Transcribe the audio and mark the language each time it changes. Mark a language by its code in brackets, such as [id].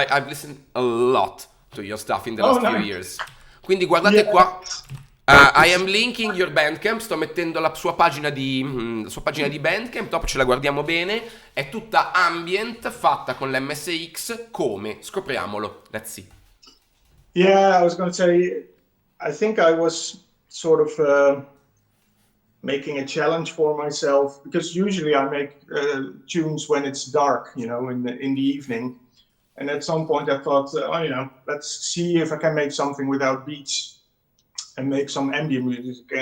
[en] I've listened a lot to your stuff in the last few Nice. years. [it] Quindi guardate [en] Yeah. [it] qua. [en] I am linking your Bandcamp, [it] sto mettendo la sua pagina di Bandcamp, dopo ce la guardiamo bene, è tutta ambient, fatta con l'MSX, come? Scopriamolo, [en] let's see. Yeah, I was going to say, I think I was sort of making a challenge for myself, because usually I make tunes when it's dark, in the evening. And at some point I thought, let's see if I can make something without beats and make some ambient music.